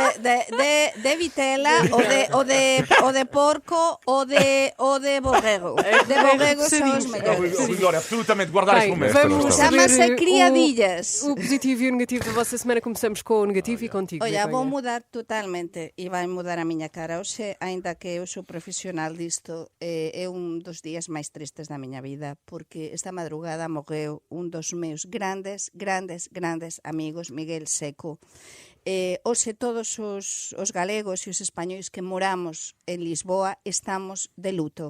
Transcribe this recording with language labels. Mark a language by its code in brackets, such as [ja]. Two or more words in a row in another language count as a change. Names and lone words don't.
[gl] De vitela o de porco o de borrego. [pt] De borrego são os melhores. Rui Glória, absolutamente guardar este Bem, momento. vamos Chama-se saber criadillas. o positivo e o negativo da vossa semana. Começamos com o negativo e contigo. Olha, vou Begonha. [gl] mudar totalmente e vai mudar a miña cara. Hoxe, aínda que eu sou profesional disto, é un dos días máis tristes da miña vida, porque esta madrugada morreu un dos meus grandes amigos, Miguel Seco. Hoxe todos os galegos e os españois que moramos en Lisboa estamos de luto.